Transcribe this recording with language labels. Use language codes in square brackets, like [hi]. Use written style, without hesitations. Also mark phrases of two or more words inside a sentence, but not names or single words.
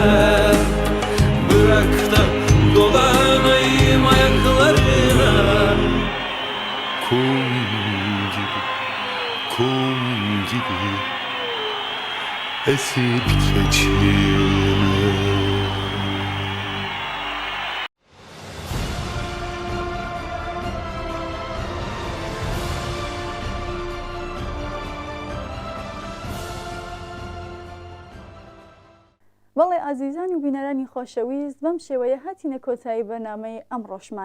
[tr] Bırak da dolanayım ayaklarına, kum gibi esip geçirme. [ckb] بەڵێ ئازیزان و بینەرانی خۆشەویست، بەم شێوەیە هاتینە کۆتایی بەرنامەی ئەمڕۆشمان.